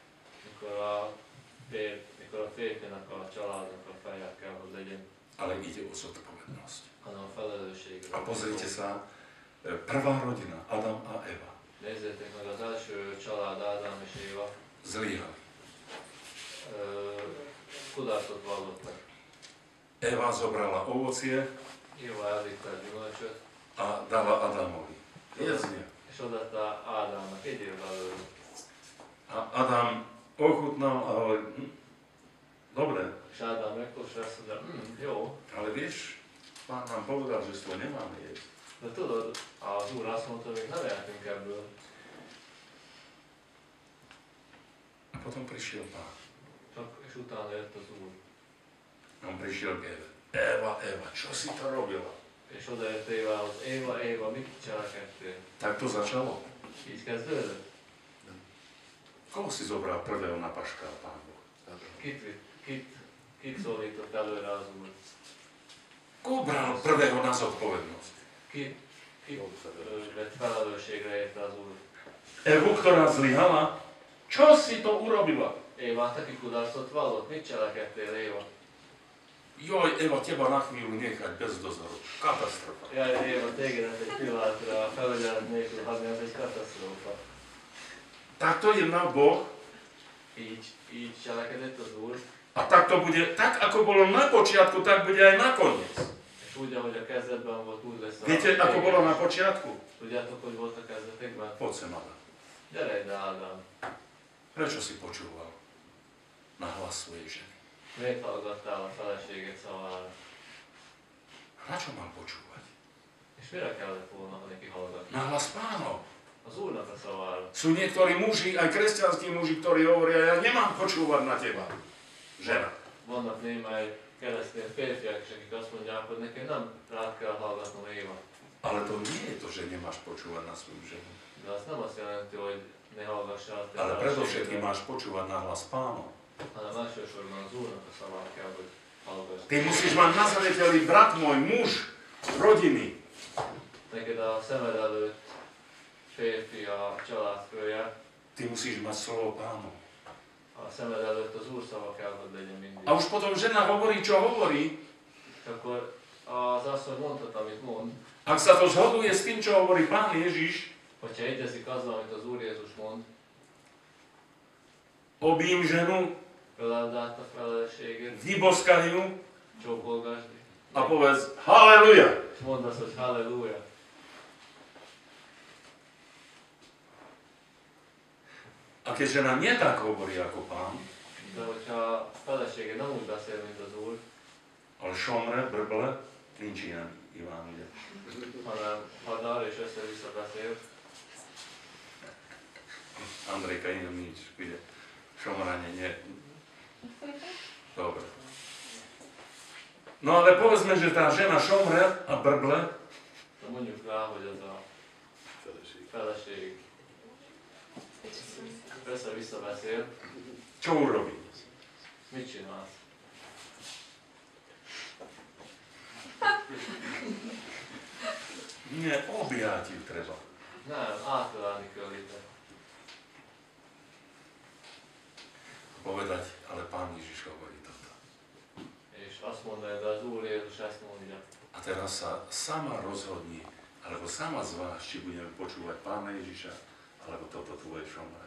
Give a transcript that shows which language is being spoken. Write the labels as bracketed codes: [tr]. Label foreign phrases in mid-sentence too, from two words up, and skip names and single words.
[hu] mikor a férfinak, a családnak a feje kell, hogy legyen, [sk] Ale ide o zodpovednosť. [hu] hanem a felelősségre. [sk] A pozrite sa, prvá rodina, Adam a Eva, [hu] Nézzétek meg az első család, Ádám és Éva, [sk] zlyhali. [hu] kudarcot vallottak. [sk] Eva zobrala ovocie [hu] Éva elvitte a gyümölcsöt, [sk] a dala Adamovi. Jedznie. [hu] és odaadta Ádámnak, egyél belőle. [sk] A Adam ochutnal a hovorí, dobre, [hu] És Ádám megkóstolta, azt mondja, jó, [sk] ale vieš, pán nám povedal, že z toho nemáme jesť. [hu] de tudod, az Úr azt mondta, még nem eltünk ebből. [sk] A potom prišiel pán. [hu] És utána jött az Úr. [sk] On prišiel k Eve. Eva, Eva, čo si to robila? [hu] És odajött Évához, Éva, mit cselekedtél? [sk] Tak to začalo. [hu] Így kezdődött? [sk] Koho si zobral prvého na paškál, pán Boh? [hu] Kit szólított előre az Úr? [sk] Koho bral prvého na zodpovednosť? [hu] Kit vett felelősségre érte az Úr? [sk] Evu, ktorá zlyhala? Čo si to urobila? [hu] Éva, te ki kudarcot vallott? Mit cselekedtél, Éva? [sk] Joj, Eva, teba na chvíľu nechať bez dozoru. Katastrofa. [hu] Jaj, Éva, tégedet egy pillanatra felügyelet nélkül hagyni, az egy katasztrófa. [sk] Tak to jedná Boh [hu] Így cselekedett az Úr, [sk] a tak to bude, tak ako bolo na počiatku, tak bude aj nakoniec. [hu] és úgy, ahogy a kezdetben volt, úgy lesz a [sk] Viete, ako bolo na počiatku? [hu] Tudjátok, hogy volt a kezdetekben? [sk] Poď sem, Adam. [hu] Gyere ide, Ádám. [sk] Prečo si počúval na hlas svojej ženy? [hu] Miért hallgattál a feleséged szavára? [sk] Na čo mám počúvať? [hu] És mire kellett volna neki hallgatni? [sk] Na hlas Pánov. [hu] Az Úrnak a szavára. [sk] Sú niektorí muži, aj kresťanskí muži, ktorí hovoria, ja nemám počúvať na teba. Žena. [hu] Vannak némely keresztény férfiak is, akik azt mondják, hogy nekem nem rád kell hallgatnom, Éva. [sk] Ale to nie je to, že nemáš počúvať na svoju ženu. [hu] De azt nem azt jelenti, hogy ne hallgassál te [sk] Ale predovšetkým [hu] feleségedre, [sk] máš počúvať na hlas Pánov. [hu] hanem elsősorban az Úrnak a szavát kell, hogy hallgass. [sk] Ty musíš mať na zreteli, brat môj, muž, rodiny. [hu] Neked a szemed előtt férfi a családfője, [sk] Ty musíš mať slovo Pánov. [hu] a szemed előtt az Úr szava kell, hogy legyen mindig. [sk] A už potom žena hovorí, čo hovorí. [hu] És akkor az asszony mondhat, amit mond, [sk] Ak sa to zhoduje s tým, čo hovorí Pán Ježiš, [hu] hogyha egyezik azzal, amit az Úr Jézus mond, [sk] objím ženu, [hu] öleld át a feleségét, [sk] vyboskaj ju [hu] csókolgasd, [sk] a povedz Halleluja. [hu] és mondd azt, hogy halleluja. [sk] A keď žena nie tak hovorí ako Pán, [hu] De hogyha a felesége nem úgy beszél, mint az Úr, [sk] ale šomre, brble, [hu] nincs ilyen Iván, ugye? hanem hadar és össze-vissza beszél, [sk] Andrejka inom nič, kde šomranie nie. Dobre. No ale povedzme, že tá žena šomre a brble, [hu] de mondjuk rá, hogy az a feleség össze-vissza beszél, [sk] čo urobí? [hu] mit csinálsz? [sk] Nie, objať ju treba. [hu] Nem, átölelni kell itt. [sk] Povedať, ale Pán Ježiš hovorí toto. [hu] És azt mondani, de az Úr Jézus ezt mondja. [sk] A teraz sa sama rozhodni, alebo sama zváž, či budeme počúvať Pána Ježiša, alebo toto tvoje šomre.